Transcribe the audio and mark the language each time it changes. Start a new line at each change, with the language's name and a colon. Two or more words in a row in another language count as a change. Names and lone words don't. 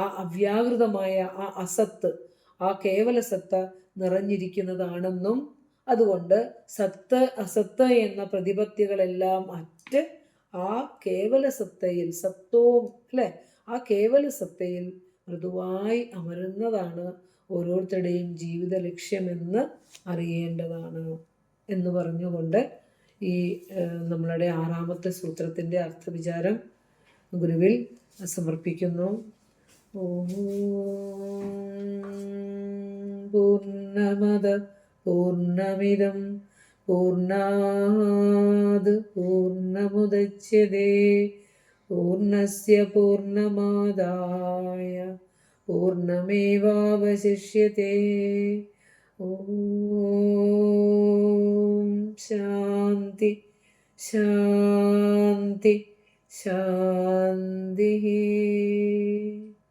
Malayalam: അവ്യാകൃതമായ ആ അസത്ത്, ആ കേവല സത്ത നിറഞ്ഞിരിക്കുന്നതാണെന്നും അതുകൊണ്ട് സത്ത് അസത്ത് എന്ന പ്രതിപത്തികളെല്ലാം അറ്റ് ആ കേവല സത്തയിൽ, സത്വവും അല്ലെ, ആ കേവല സത്തയിൽ മൃദുവായി അമരുന്നതാണ് ഓരോരുത്തരുടെയും ജീവിത ലക്ഷ്യമെന്ന് അറിയേണ്ടതാണ് എന്ന് പറഞ്ഞുകൊണ്ട് ഈ നമ്മളുടെ 6ാമത്തെ സൂത്രത്തിൻ്റെ അർത്ഥവിചാരം ഗുരുവിൽ സമർപ്പിക്കുന്നു.
Sanskrit: പൂർണ്ണമദ പൂർണ്ണമിദം പൂർണ്ണാത് പൂർണ്ണമുദച്യതേ പൂർണ്ണസ്യ പൂർണ്ണമാദായ പൂർണ്ണമേവാവശിഷ്യതേ. ഓം ശാന്തി ശാന്തി ശാന്തി.